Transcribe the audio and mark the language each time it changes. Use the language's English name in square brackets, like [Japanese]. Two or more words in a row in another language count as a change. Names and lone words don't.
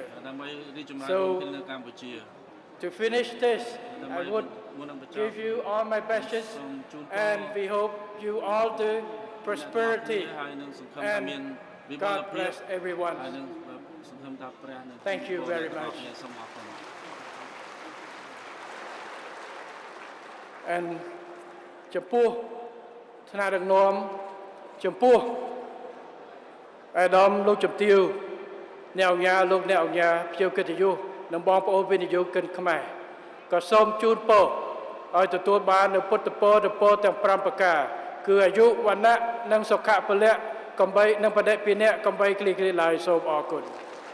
[English] So, to finish this, I would give you all my best and we hope you all the prosperity and God bless everyone. Thank you very much. [Khmer] And ចំពោះថ្នាក់ដឹកនាំចំពោះអាដាមលោកជំទាវអ្នកអង្គការលោកអ្នកអង្គការភ្ញៀវកិត្តិយសនិងបងប្អូនវិនិយោគិនខ្មែរក៏សូមជូនពរឲ្យទទួលបាននូវពុទ្ធពរទាំង5ប្រការគឺអាយុវណ្ណៈនិងសុខៈពលៈកំបីនិងបដិភិនៈកំបីគ្លីគ្លីឡើយសូមអរគុណ